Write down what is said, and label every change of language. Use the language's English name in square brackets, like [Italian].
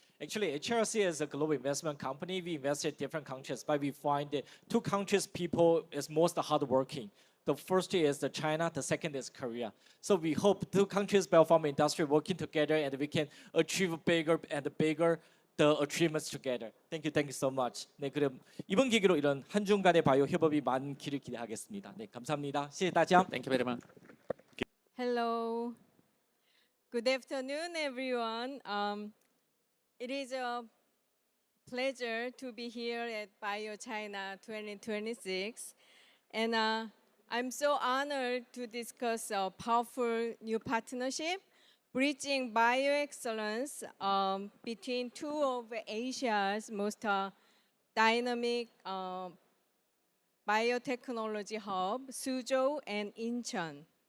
[English] Actually, HRC is a global investment company. We invest in different countries, but we find that two countries people is most hardworking. The first is the China, the second is Korea. So we hope two countries biopharma industry working together and we can achieve bigger and bigger the achievements together. Thank you so much. [Korean] 네, 그럼 이번 기회로 이런 한중 간의 바이오 협업이 많기를 기대하겠습니다. 네, 감사합니다. [Chinese] 谢谢大家. [English] Thank you very much. Hello. Good afternoon, everyone. It is a pleasure to be here at BioChina 2026. And I'm so honored to discuss a powerful new partnership bridging bioexcellence between two of Asia's most dynamic biotechnology hub, Suzhou and Incheon.